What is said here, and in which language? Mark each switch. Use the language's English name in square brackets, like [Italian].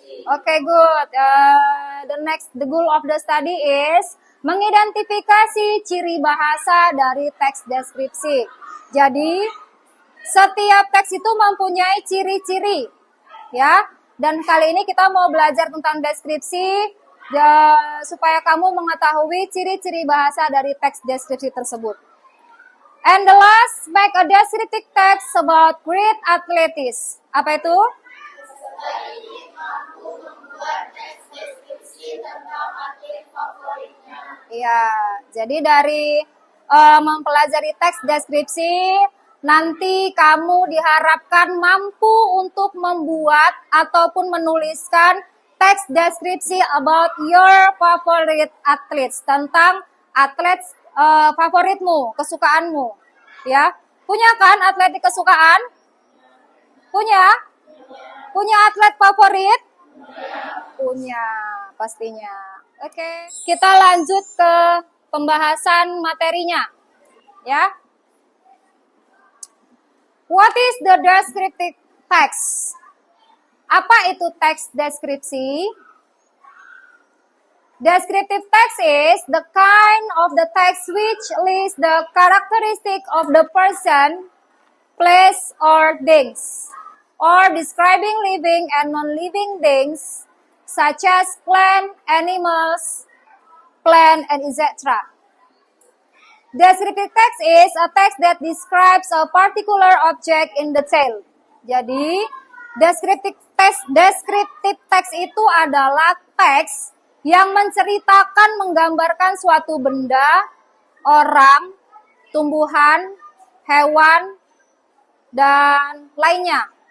[English] Okay, good. The goal of the study is [Indonesian] mengidentifikasi ciri bahasa dari teks deskripsi. Jadi, setiap teks itu mempunyai ciri-ciri, ya. Dan kali ini kita mau belajar tentang deskripsi, supaya kamu mengetahui ciri-ciri bahasa dari teks deskripsi tersebut. [English] And the last, make a descriptive text about great athletics. [Indonesian] Apa itu? Iya, jadi dari mempelajari teks deskripsi, nanti kamu diharapkan mampu untuk membuat ataupun menuliskan teks deskripsi [English] about your favorite athletes, [Indonesian] tentang atlet favoritmu, kesukaanmu. Ya, punya kan atlet kesukaan? Punya? Punya atlet favorit? Punya, pastinya. Oke, kita lanjut ke pembahasan materinya. Ya. [English] What is the descriptive text? [Indonesian] Apa itu teks deskripsi? [English] Descriptive text is the kind of the text which lists the characteristic of the person, place, or things, or describing living and non-living things, such as plant, animals, and etc. Descriptive text is a text that describes a particular object in detail. [Indonesian] Jadi, descriptive text itu adalah teks yang menceritakan, menggambarkan suatu benda, orang, tumbuhan, hewan, dan lainnya.